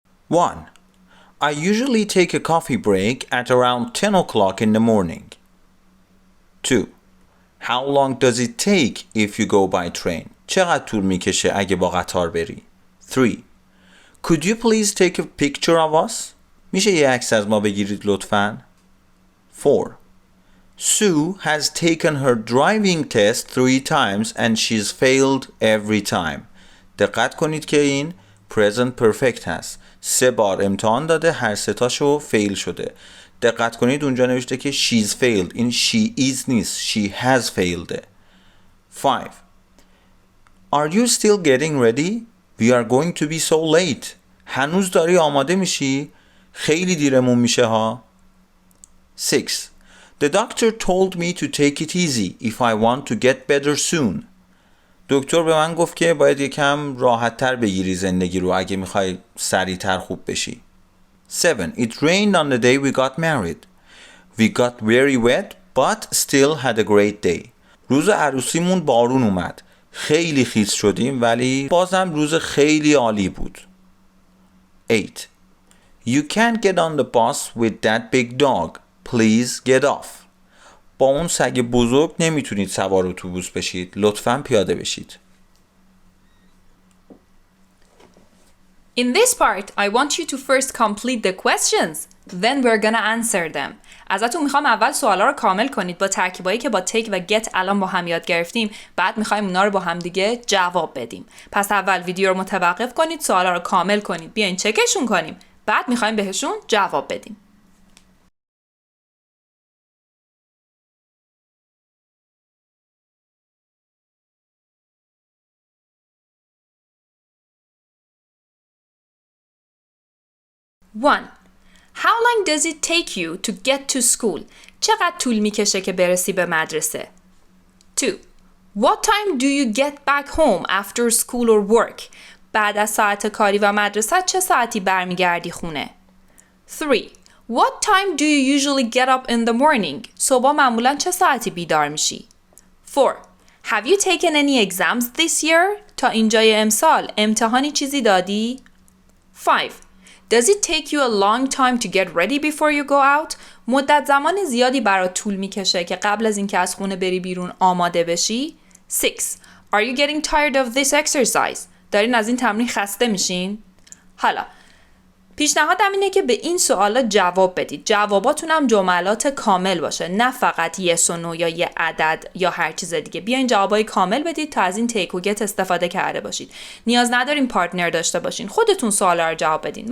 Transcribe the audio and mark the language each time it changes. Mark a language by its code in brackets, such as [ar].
[en] One, I usually take a coffee break at around 10 o'clock in the morning. 2. How long does it take if you go by train? [fa] چقدر طول میکشه اگه با قطار بری؟ 3. [en] Could you please take a picture of us? [fa] میشه یه عکس از ما بگیرید لطفاً؟ 4. [en] Sue has taken her driving test 3 times and she's failed every time. [fa] دقت کنید که این present perfect هست. 3 بار امتحان داده، هر 3 تاشو فیل شده. دقت کنید اونجا نوشته که [en] she's failed. [fa] این [en] she is [fa] نیست، [en] she has failed. [fa] 5. [en] Are you still getting ready? We are going to be so late. [fa] هنوز داری آماده میشی؟ خیلی دیرمون میشه ها. [en] 6. The doctor told me to take it easy if I want to get better soon. [fa] دکتر به من گفت که باید یکم راحت تر بگیری زندگی رو اگه میخوای سریعتر خوب بشی. [en] 7. It rained on the day we got married. We got very wet but still had a great day. [fa] روز عروسیمون بارون اومد. خیلی خیس شدیم ولی بازم روز خیلی عالی بود. [en] 8. You can't get on the bus with that big dog. Please get off. [fa] با اون سگ بزرگ نمیتونید سوار اتوبوس بشید. لطفاً پیاده بشید. [en] In this part, I want you to first complete the questions. Then we're gonna answer them. [fa] ازتون میخوام اول سوالا رو کامل کنید با ترکیبایی که با take و get الان با هم یاد گرفتیم. بعد میخوایم اونا رو با هم دیگه جواب بدیم. پس اول ویدیو رو متوقف کنید، سوالا رو کامل کنید. بیاین چکشون کنیم. بعد میخوایم بهشون جواب بدیم. [en] One. How long does it take you to get to school? [fa] چقدر طول میکشه که برسی به مدرسه؟ 2. [en] What time do you get back home after school or work? [fa] بعد از ساعت کاری و مدرسه چه ساعتی برمیگردی خونه؟ 3. [en] What time do you usually get up in the morning? [fa] صبح معمولاً چه ساعتی بیدار میشی؟ 4. [en] Have you taken any exams this year? [fa] تا اینجای امسال امتحانی چیزی دادی؟ 5. [en] Does it take you a long time to get ready before you go out? [fa] مدت زمان زیادی برات طول میکشه که قبل از اینکه از خونه بری بیرون آماده بشی؟ 6. [en] Are you getting tired of this exercise? [fa] دارین از این تمرین خسته میشین؟ حالا پیشنهادم اینه که به این سوالا جواب بدید. جواباتون هم جملات کامل باشه، نه فقط yes و no یا یه عدد یا هر چیز دیگه. بیاین جوابای کامل بدید تا از این take و get استفاده کرده باشید. نیاز ندارین پارتنر داشته باشین، خودتون سوالا رو جواب بدین.